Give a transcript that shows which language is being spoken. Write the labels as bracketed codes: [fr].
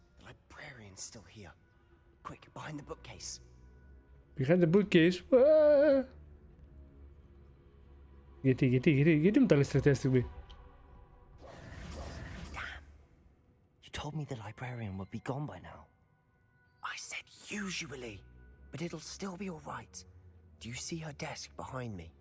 [en] The librarian's still here. Quick, behind the bookcase. Behind the bookcase. [el] Γιατί μου τα λες τελευταία στιγμή. [en] You told me the librarian would be gone by now. I said usually, but it'll still be all right. Do you see her desk behind me?